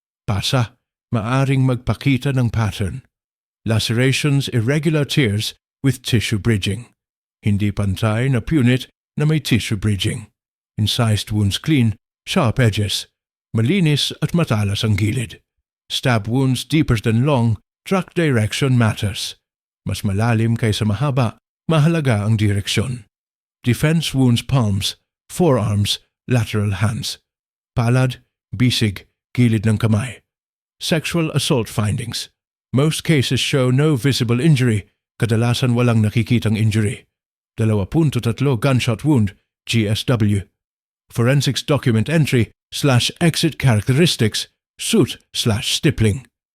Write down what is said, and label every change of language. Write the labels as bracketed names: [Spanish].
[Filipino] Pasa, maaring magpakita ng pattern. [English] Lacerations, irregular tears with tissue bridging. [Filipino] Hindi pantay na punit na may tissue bridging. [English] Incised wounds clean, sharp edges. [Filipino] Malinis at matalas ang gilid. [English] Stab wounds deeper than long, track direction matters. [Filipino] Mas malalim kaysa mahaba, mahalaga ang direksyon. [English] Defense wounds, palms, forearms, lateral hands. [Filipino] Palad, bisig, gilid ng kamay. [English] Sexual assault findings. Most cases show no visible injury, [Filipino] kadalasan walang nakikitang injury. [English] 2.3 gunshot wound, GSW. Forensics document entry / exit characteristics, suit/stippling.